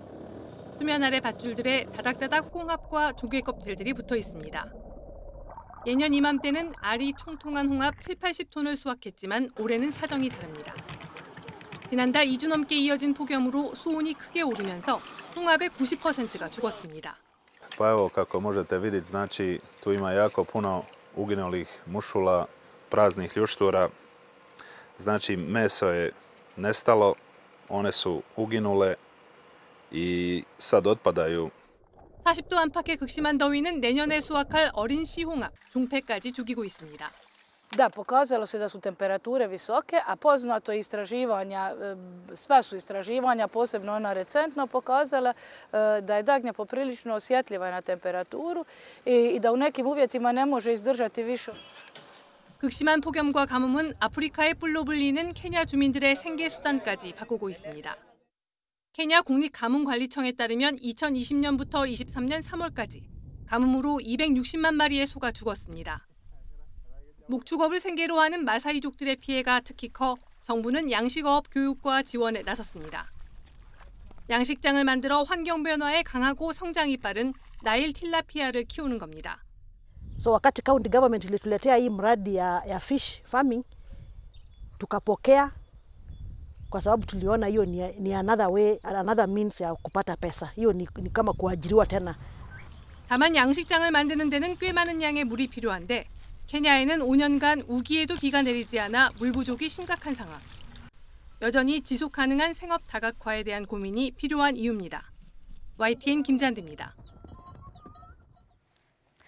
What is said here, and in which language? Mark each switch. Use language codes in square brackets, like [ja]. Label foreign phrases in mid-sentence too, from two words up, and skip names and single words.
[ko] 수면 아래 밧줄들에 다닥다닥 홍합과 조개 껍질들이 붙어 있습니다. 예년 이맘때는 알이 통통한 홍합 70-80톤을 수확했지만 올해는 사정이 다릅니다. 지난달 2주 넘게 이어진 폭염으로 수온이 크게 오르면서 홍합의 90%가 죽었습니다. [hr] Pa evo kako možete vidjeti, znači tu ima jako puno uginulih mušula, praznih ljuštura. Znači meso je nestalo, one su uginule i sad otpadaju. [ko] 40도 안팎의 극심한 더위는 내년에 수확할 어린 씨홍합, 종패까지 죽이고 있습니다. [hr] Da, pokazalo se da su temperature visoke, a poznato istraživanja, sva su istraživanja, posebno ona recentno, pokazala da je dagnja poprilično osjetljiva na temperaturu i da u nekim uvjetima ne može izdržati više. [ko] 극심한 폭염과 가뭄은 아프리카의 뿔로 불리는 케냐 주민들의 생계 수단까지 바꾸고 있습니다. 케냐 국립가뭄관리청에 따르면 2020년부터 23년 3월까지 가뭄으로 260만 마리의 소가 죽었습니다. 목축업을 생계로 하는 마사이족들의 피해가 특히 커 정부는 양식어업 교육과 지원에 나섰습니다. 양식장을 만들어 환경 변화에 강하고 성장이 빠른 나일 틸라피아를 키우는 겁니다. [sw] So wakati [en] county government [sw] ilituletea hii mradi ya [en] fish farming [sw] tukapokea kwa sababu tuliona hiyo ni [en] another way, another means [sw] ya kupata pesa. hiyo ni kama kuajiriwa tena. [ko] 다만 양식장을 만드는 데는 꽤 많은 양의 물이 필요한데 케냐에는 5년간 우기에도 비가 내리지 않아 물 부족이 심각한 상황. 여전히 지속 가능한 생업 다각화에 대한 고민이 필요한 이유입니다. YTN 김잔디입니다.